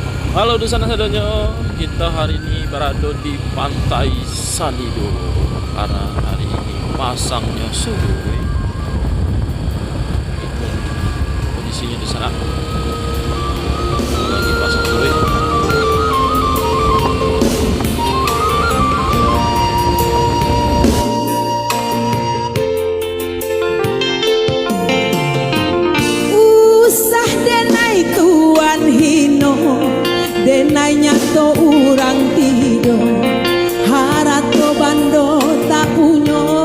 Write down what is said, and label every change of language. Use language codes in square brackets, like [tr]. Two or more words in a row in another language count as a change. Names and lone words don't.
[id] Halo di sana sadonyo, kita hari ini berada di Pantai Salido karena hari ini pasangnya surut. Itu kondisinya di sana lagi pasang surut. [min] Usah denai tuan hino, denai nyato urang tido, harato bando tak punyo.